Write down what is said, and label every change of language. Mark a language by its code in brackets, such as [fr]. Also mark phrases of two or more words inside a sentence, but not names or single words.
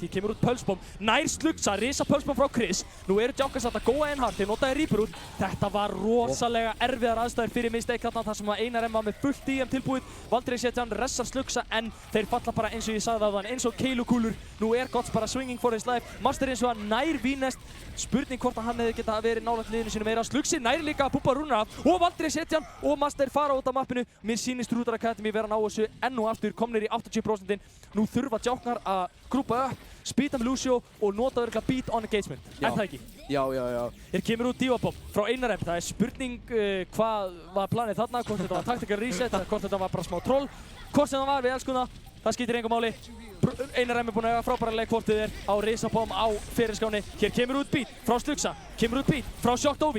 [is] Hér kemur út Pulsebomb, nær Sluxa, risa Pulsebomb frá Chris. Nú eru Djákar satt að góa einn hart, þeir notaði Reaper út. Þetta var rosalega erfiðar aðstæður fyrir Mistake þarna þar sem að Einar M var með fullt DM tilbúið. Valtryx heitan ressar Sluxa en þeir falla bara eins og ég sagði áðan, eins og keilukúlur. Nú Gods bara [en] swinging for his life. [is] Master eins og að nær Vínest. Spurning hvort að hann hefði getað verið nálægt liðinu sínu meira. Sluxi nær líka að púpa rúnar af og Valtryx heitan og Master fara út af mappinu. Mér sýnist Rútar Academy vera að ná þessu enn og aftur komnir í 80%. Nú þurfa Djáknar að grúpa upp, spýta með Lucio og nota virkilega [en] beat on engagement. [is] Er það ekki? Já. Hér kemur út Divabomb frá Einar M. Það er spurning hvað var planið þarna, hvort þetta var [en] tactical reset [is] eða hvort þetta var bara smá troll. Hvort sem það var, við elskum það. Það skiptir engu máli. Einar M er búinn að eiga frábæra leik hvort þið er á risabomb á fyrirskáni. Hér kemur út beat frá Sluxa, kemur út beat frá Shocked Ovi.